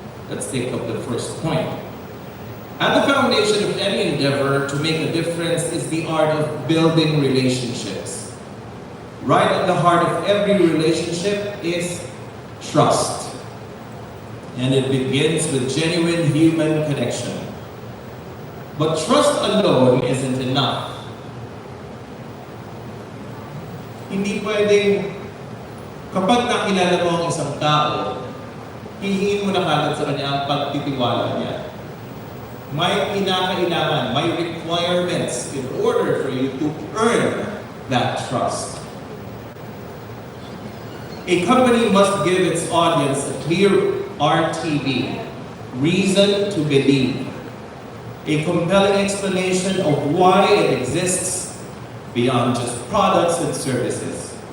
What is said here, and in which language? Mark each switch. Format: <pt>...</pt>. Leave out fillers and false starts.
<en>Let's take up the first point. At the foundation of any endeavor to make a difference is the art of building relationships. Right at the heart of every relationship is trust. And it begins with genuine human connection. But trust alone isn't enough.</en> <tl>Hindi pwedeng kapag nakilala mo ang isang tao, hihingin mo na kagad sa kanya ang pagtitiwala niya. May kinakailangan, may</tl> <en>requirements in order for you to earn that trust. A company must give its audience a clear RTB, reason to believe, a compelling explanation of why it exists beyond just products and services.</en>